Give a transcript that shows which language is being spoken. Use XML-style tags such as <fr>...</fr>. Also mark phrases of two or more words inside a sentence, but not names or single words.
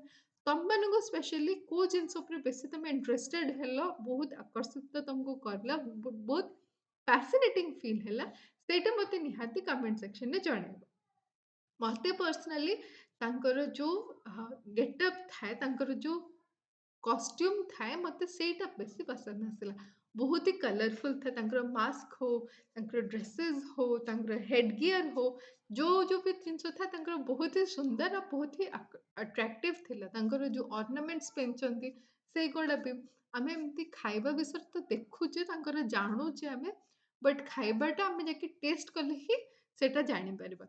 <or>ତମମାନଙ୍କୁ ସ୍ପେଶାଲି କୋଉ ଜିନିଷ ଉପରେ ବେଶୀ ତମେ ଇଣ୍ଟରେଷ୍ଟେଡ ହେଲ, ବହୁତ ଆକର୍ଷିତ ତମକୁ କଲା, ବହୁତ ଫ୍ୟାସିନେଟିଂ ଫିଲ୍ ହେଲା, ସେଇଟା ମୋତେ ନିହାତି କମେଣ୍ଟ ସେକ୍ସନରେ ଜଣାଇବ। ମୋତେ ପର୍ସନାଲି ତାଙ୍କର ଯୋଉ ଗେଟଅପ୍ ଥାଏ, ତାଙ୍କର ଯୋଉ କଷ୍ଟ୍ୟୁମ୍ ଥାଏ, ମୋତେ ସେଇଟା ବେଶୀ ପସନ୍ଦ ଆସିଲା।</or> <hi>बहुत ही कलरफुल था</hi> <or>ତାଙ୍କର ମାସ୍କ ହଉ, ତାଙ୍କର ଡ୍ରେसेस ହଉ, ତାଙ୍କର ହେଡ୍ गियर ହଉ, जो ବି ଜିନିଷ ଥାଏ ତାଙ୍କର ବହୁତ ହି ସୁନ୍ଦର ଆଉ ବହୁତ ହି ଆଟ୍ରାକ୍ଟିଭ ଥିଲା। ତାଙ୍କର ଯୋଉ ଅର୍ଣ୍ଣାମେଣ୍ଟସ୍ ପିନ୍ଧୁଛନ୍ତି ସେଇଗୁଡ଼ା ବି ଆମେ ଏମିତି ଖାଇବା ବିଷୟରେ ତ ଦେଖୁଛେ, ତାଙ୍କର ଜାଣୁଛେ ଆମେ, ବଟ୍ ଖାଇବାଟା ଆମେ ଯାଇକି ଟେଷ୍ଟ କଲେ ହିଁ ସେଇଟା ଜାଣିପାରିବା।</or>